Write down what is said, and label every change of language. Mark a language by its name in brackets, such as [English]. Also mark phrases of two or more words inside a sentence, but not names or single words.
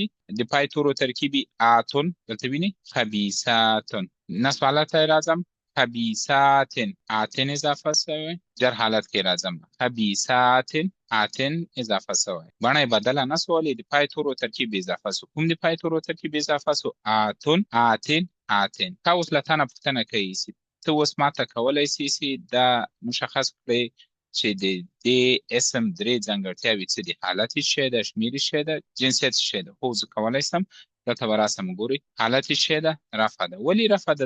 [Pashto] د پای تورو ترکیب آتون. دلته وینئ خبیثاتن. نصب حالت ته راځم، خبیثاتن. آتن اضافه سوی. جر حالت کې راځم، خبیثاتن، آتن اضافه سوی. بڼه یې بدله نه سوه، د پای تورو ترکیب اضافه سو. کوم د پای تورو ترکیب اضافه سو؟ آتون، آتن، آتن. تا اوس له تا نه پوښتنه کوي چې ته اوس ماته کولی سې چې دا مشخص کړې چې د دې اسم درې ځانګړتیاوې څه دي؟ حالت یې څه ده؟ شمېرې څه ده؟ جنسیت څه ده؟ هو زه کولی سم. دلته به راسم ګورئ. حالت یې څه ده؟ رفع ده.